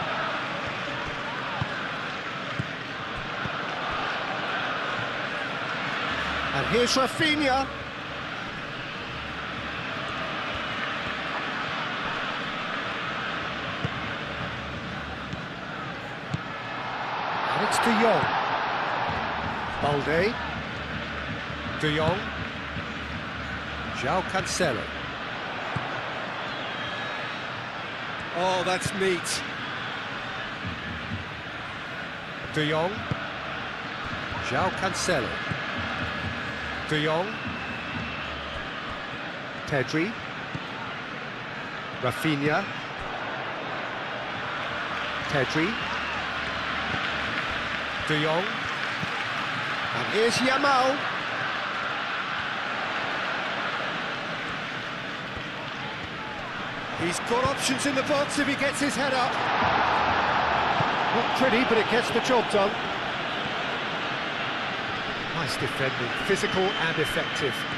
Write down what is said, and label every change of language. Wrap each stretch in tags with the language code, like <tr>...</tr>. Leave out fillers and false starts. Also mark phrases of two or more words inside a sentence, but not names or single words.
<en>And here's Rafinha. And it's De Jong. Balde. De Jong. João Cancelo. Oh, that's neat. De Jong. João Cancelo. De Jong. Pedri. Rafinha. Pedri. De Jong. And here's Yamal. He's got options in the box if he gets his head up. Not pretty, but it gets the job done. Nice defending, physical and effective.</en>